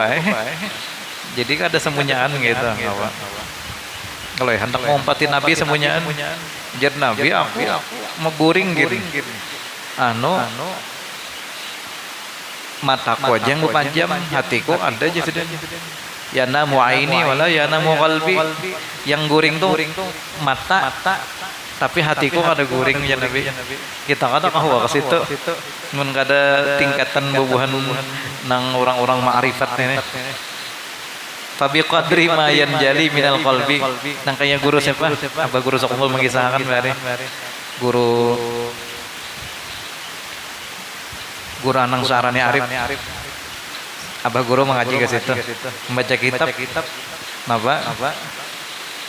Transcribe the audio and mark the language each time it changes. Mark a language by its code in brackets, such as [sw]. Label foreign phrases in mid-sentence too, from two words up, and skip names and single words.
[bjn] Jadi kada semunyaan gitu. Kalau hendak mengumpati Nabi semunyaan, jar Nabi aku mau guring gitu. Mataku aja yang pajam, hatiku ada aja sudah. [ar] تنام عيني ولا ينام قلبي. [bjn] Yang guring tuh mata, tapi hatiku kada guring ya Nabi. Kita kada kahwa ke situ. Mun kada tingkatan bubuhan nang orang-orang ma'rifat ini. [ar] فبقدر ما ينجلي من القلب. [bjn] Nang kayak guru siapa? Apa guru Sokmul mengisahkan hari. Guru Anang Syarani Arif. Abah guru mengaji ke situ, membaca kitab. Napa?